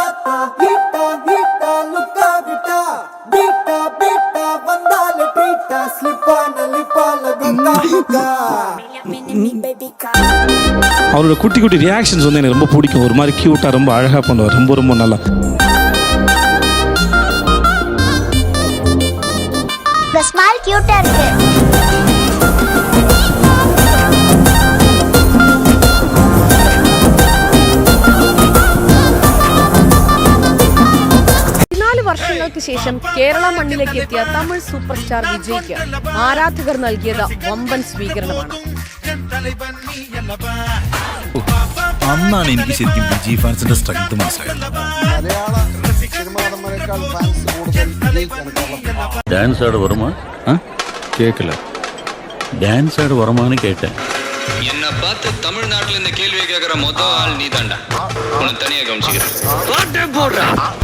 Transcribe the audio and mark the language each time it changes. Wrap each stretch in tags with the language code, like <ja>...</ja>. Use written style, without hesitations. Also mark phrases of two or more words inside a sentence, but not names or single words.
<ta>அவரோட குட்டி குட்டி ரியாக்ஷன்ஸ் வந்து எனக்கு ரொம்ப பிடிக்கும். ஒரு மாதிரி கியூட்டா ரொம்ப அழகா பண்ணுவார், ரொம்ப நல்லா. ஸ்மைல் கியூட்டா இருக்கு.</ta> <ml>വർഷങ്ങൾക്ക് ശേഷം കേരള മണ്ണിലേക്ക് എത്തിയ തമിഴ് സൂപ്പർ സ്റ്റാർ വിജയ്ക്ക് ആരാധകർ നൽകിയത് വമ്പൻ സ്വീകരണമാണ്. അന്നാണ് എനിക്ക് ശരിക്കും വിജയ് ഫാൻസിന്റെ സ്ട്രെങ്ത് മനസ്സിലായത്.</ml> <ta>டான்ஸ் ஆட வருமா? கேட்கல. டான்ஸ் ஆட வருமானு கேட்டேன். என்ன பார்த்து தமிழ்நாட்டுல இந்த கேள்வியை கேட்கிற மொத்த ஆள் நீ தாண்டா. உன்னை தனியா கவனிச்சுக்கிறேன்.</ta>